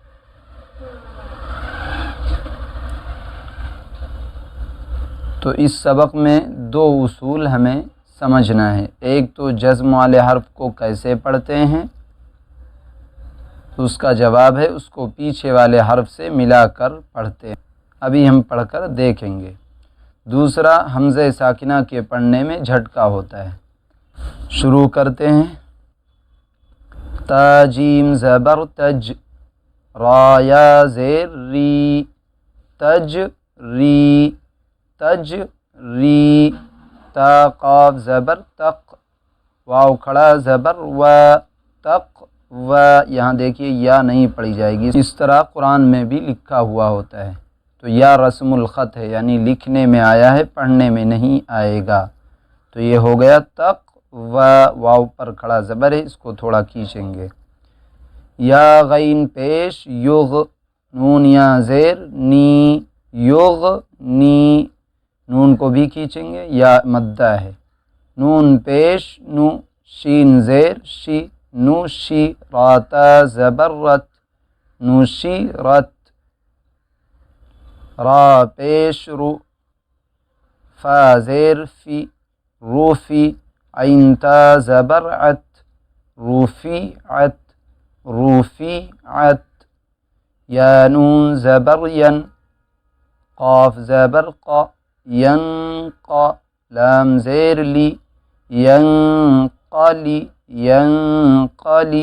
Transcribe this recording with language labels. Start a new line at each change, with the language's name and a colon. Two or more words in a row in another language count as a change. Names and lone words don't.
Urdu: تو اس سبق میں دو اصول ہمیں سمجھنا ہے، ایک تو جزم والے حرف کو کیسے پڑھتے ہیں، تو اس کا جواب ہے اس کو پیچھے والے حرف سے ملا کر پڑھتے ہیں، ابھی ہم پڑھ کر دیکھیں گے۔ دوسرا حمزہ ساکنہ کے پڑھنے میں جھٹکا ہوتا ہے۔ شروع کرتے ہیں۔ تا جیم زبر تج، را یا زیر ری، تج ری، تج ری۔ تا قاف زبر تق، واو کھڑا زبر و، تق و۔ یہاں دیکھیے یا نہیں پڑھی جائے گی، اس طرح قرآن میں بھی لکھا ہوا ہوتا ہے، تو یا رسم الخط ہے، یعنی لکھنے میں آیا ہے، پڑھنے میں نہیں آئے گا۔ تو یہ ہو گیا تق و، واو پر کھڑا زبر ہے، اس کو تھوڑا کھینچیں گے۔ یا غین پیش یغ، نون یا زیر نی، یغ نی، نون کو بھی کھینچیں گے، یا مدہ ہے۔ نون پیش نو، شین زیر شی، نوشی، راتا زبر رت، نوشی رت۔ را پیش رو، فا زیر فی، روفی، عین تا زبر عت، روفی عت، روفی عت۔ یا نون زبر ین، قاف زبر قا، ینقا، لام زیر لی، ینقلی، ینقلی۔